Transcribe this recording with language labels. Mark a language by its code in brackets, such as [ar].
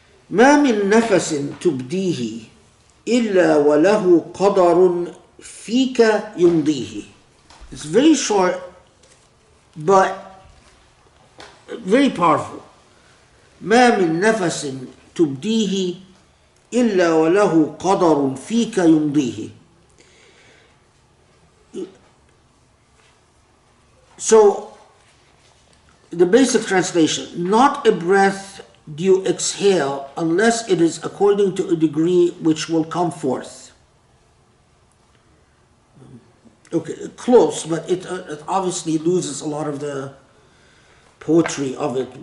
[ar] ما من نفس تبديه إلا وله قدر فيك يمضيه. [en] It's very short, but very powerful. [ar] ما من نفس تبديه إلا وله قدر فيك يمضيه. [en] So, the basic translation: not a breath do you exhale unless it is according to a degree which will come forth. Okay, close, but it obviously loses a lot of the poetry of it.